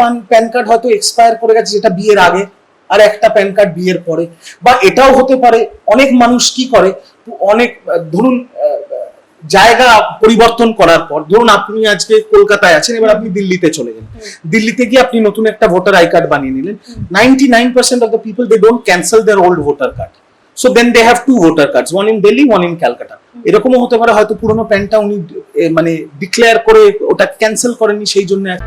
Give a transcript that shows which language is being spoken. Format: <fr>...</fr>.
<bn>Pan card হয়তো expire করে গেছে যেটা বিয়ের আগে, আর একটা প্যান কার্ড বিয়ের পরে। বা এটাও হতে পারে অনেক মানুষ কি করে, অনেক ধরুন জায়গা পরিবর্তন করার পর, ধরুন আপনি আজকে কলকাতায় আছেন, এবার আপনি দিল্লিতে চলে গেলেন, দিল্লিতে গিয়ে আপনি নতুন একটা ভোটার আই কার্ড বানিয়ে নিলেন।</bn> <en>99% of the people, they don't cancel their old voter card, so then they have two voter cards, one in Delhi, one in Calcutta.</en> <bn>এরকমও হতে পারে হয়তো পুরনো প্যানটা উনি মানে ডিক্লেয়ার করে ওটা ক্যান্সেল করেননি, সেই জন্য।</bn>